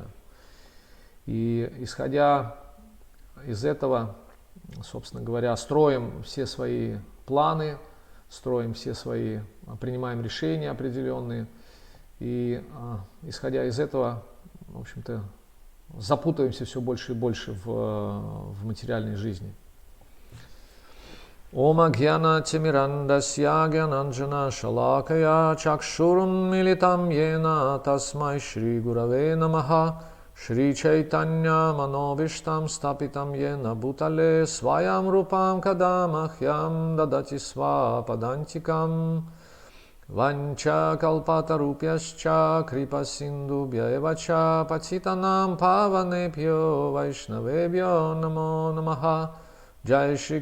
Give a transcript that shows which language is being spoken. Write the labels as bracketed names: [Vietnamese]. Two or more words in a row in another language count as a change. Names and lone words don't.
[Russian] И исходя из этого, собственно говоря, строим все свои планы, принимаем решения определенные, и исходя из этого, в общем-то, запутываемся все больше и больше в материальной жизни. [Sanskrit] ॐ अज्ञान तिमिरान्धस्य ज्ञानाञ्जन शलाकया चक्षुरुन् मीलितं येन तस्मै श्री गुरवे नमः श्री चैतन्य मनोऽभीष्टं स्थापितं येन भूतले स्वयं रूपम् कदामह्यं ददाति स्वपदान्तिकम् वाञ्छा कल्पतरुभ्यश्च कृपा सिन्धुभ्य एवच पतितानां पावनेभ्यो वैष्णवेभ्यो नमो नमः जय श्री